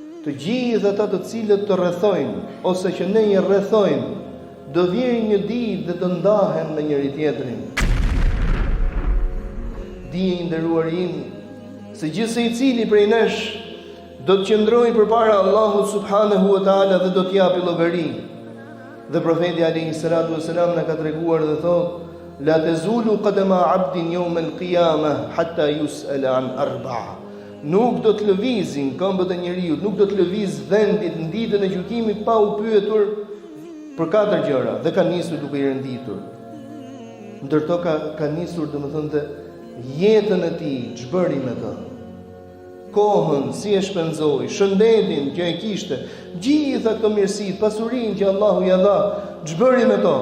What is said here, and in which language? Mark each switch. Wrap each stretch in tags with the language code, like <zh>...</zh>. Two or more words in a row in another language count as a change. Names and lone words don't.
<sq>të gjithë ata të cilët të rrethojnë ose që ne i rrethojnë, do vijë një ditë dhe të ndahen me njëri tjetrin. Dije i nderuar im, se gjithse i cili prej nesh do të qëndrojë përpara Allahut</sq> <ar>سبحانه وتعالى</ar> <sq>dhe do të japi llogari. Dhe profeti</sq> <ar>عليه الصلاة والسلام</ar> <sq>na ka treguar dhe thotë:</sq> <ar>لا تزول قدما عبد يوم القيامة حتى يسأل عن أربع.</ar> <sq>Nuk do të lëvizin këmbët e njeriu, nuk do të lëviz vendi në ditën e gjykimit pa u pyetur për 4 gjëra, dhe ka nisur duke i renditur. Ndërto ka nisur, domethënë, jetën e tij, ç'bëri me të. Kohën, si e shpenzoi, shëndetin që e kishte, gjitha këto mirësi, pasurinë që Allahu ja dha, ç'bëri me to.</sq>